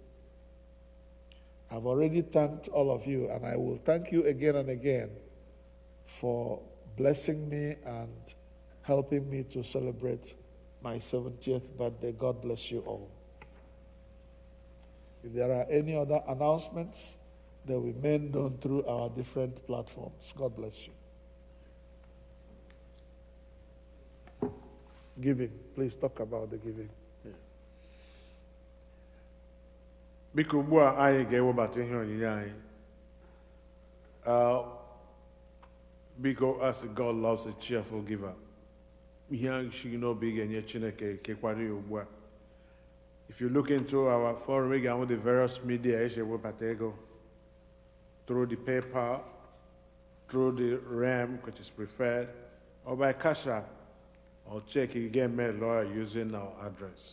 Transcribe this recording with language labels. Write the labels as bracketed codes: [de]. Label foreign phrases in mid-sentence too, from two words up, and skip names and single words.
[en] I've already thanked all of you, and I will thank you again and again for blessing me and helping me to celebrate my 70th birthday. God bless you all. If there are any other announcements, they will be made known through our different platforms. God bless you. Giving. Please talk about the giving. [ig] Biko ugbu a anyị ga-ewebata ihe onyinye anyị. Biko, [en] as God loves a cheerful giver. [ig] ihe shigi n'obi ga-enye Chineke kekwara ya ugbu a. [en] If you look into our forum, we get the various media through the PayPal, through the RAM, which is preferred, or by Cash App, or check again mail lawyer using our address.